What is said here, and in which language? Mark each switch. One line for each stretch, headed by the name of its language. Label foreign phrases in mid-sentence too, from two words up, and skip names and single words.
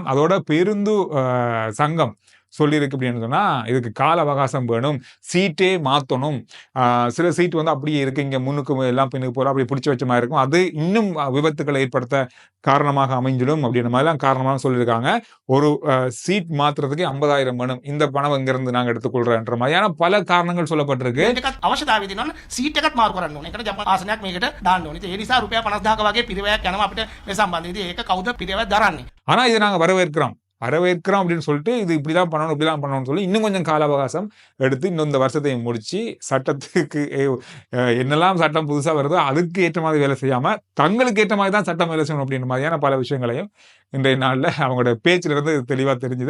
Tamil: அதோட பேருந்து சங்கம் சொல்லியிருக்கு அப்படின்னு சொன்னா இதுக்கு கால அவகாசம் வேணும், சீட்டே மாற்றணும். சில சீட் வந்து அப்படியே இருக்கு, இங்க முன்னுக்கு எல்லாம் பின்னுக்கு போல அப்படி பிடிச்சி வச்ச மாதிரி இருக்கும், அது இன்னும் விபத்துக்களை ஏற்படுத்த காரணமாக அமைஞ்சிடும் அப்படின்ற மாதிரிலாம் காரணமாக சொல்லியிருக்காங்க. ஒரு சீட் மாத்துறதுக்கு 50,000 வேணும், இந்த பணம் எங்கிருந்து நாங்கள் எடுத்துக்கொள்றோன்ற மாதிரியான பல காரணங்கள் சொல்லப்பட்டிருக்கு.
Sinhala: අවශ්‍යතාවය තියෙනවා සීට් එකක් මාරු කරන්න ඕනේ. ඒකට ජපාන ආසනයක් මේකට දාන්න ඕනේ. ඒ නිසා රුපියල් 50,000 වගේ පිරිවැයක් යනවා අපිට මේ සම්බන්ධයෙන්. ඒක කවුද පිරිවැය දරන්නේ?
Tamil: ஆனா இதை நாங்க வரவேற்கிறோம் அப்படின்னு சொல்லிட்டு இது இப்படிதான் பண்ணணும் இப்படிதான் பண்ணணும்னு சொல்லி இன்னும் கொஞ்சம் கால அவகாசம் எடுத்து இன்னும் இந்த வருஷத்தை முடிச்சு சட்டத்துக்கு என்னெல்லாம் சட்டம் புதுசா வருதோ அதுக்கு ஏற்ற மாதிரி வேலை செய்யாம தங்களுக்கு ஏற்ற மாதிரி தான் சட்டம் வேலை செய்யணும் அப்படின்ற மாதிரியான பல விஷயங்களையும் இன்றைய நாளில் அவங்களோட பேச்சில இருந்து தெளிவா தெரிஞ்சுது.